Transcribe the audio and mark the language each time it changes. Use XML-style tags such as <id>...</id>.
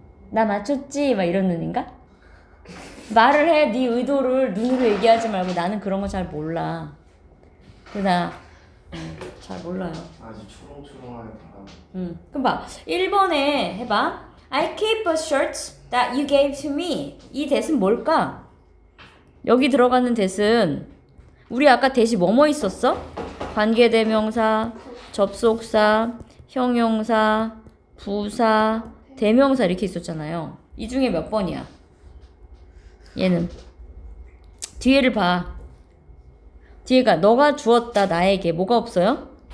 <ko>나 맞췄지? 막 이런 눈인가? 말을 해. 네 의도를 눈으로 얘기하지 말고. 나는 그런 거 잘 몰라. 잘 몰라요. 아주 초롱초롱하게 바람. 그럼 봐. 1번에 해봐.</ko> <en>I keep a shirt that you gave to me.</en> <ko>이 that은 뭘까? 여기 들어가는 that은 우리 아까 that이 뭐뭐 있었어? 관계대명사, 접속사, 형용사, 부사, 대명사 이렇게 있었잖아요. 이 중에 몇 번이야? 얘는 뒤에를 봐. 뒤에가 너가 주었다 나에게 뭐가 없어요?</ko>